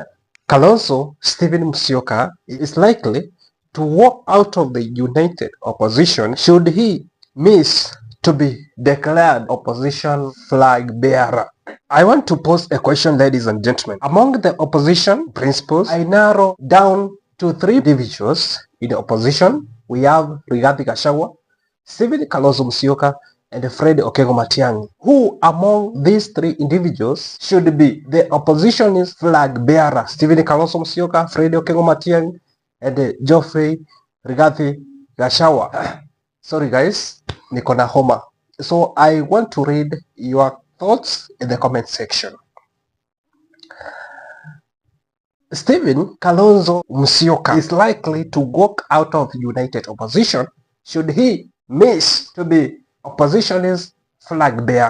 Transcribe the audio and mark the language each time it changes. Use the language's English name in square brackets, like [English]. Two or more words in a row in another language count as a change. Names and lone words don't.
[English] Kalonzo Stephen Musyoka is likely to walk out of the united opposition should he miss to be declared opposition flag bearer. I want to pose a question, ladies and gentlemen. Among the opposition principals, I narrow down to three individuals in the opposition. We have Rigathi Gachagua, Stephen Kalonzo Musyoka, and Fred Okengo Matiang'i. Who among these three individuals should be the opposition's flag bearer? Stephen Kalonzo Musyoka, Fred Okengo Matiang'i, and Geoffrey Rigathi Gachagua. Sorry guys, [Swahili] niko na homa. [English] So I want to read your thoughts in the comment section. Stephen Kalonzo Musyoka is likely to walk out of united opposition should he miss to be opposition's flag bearer.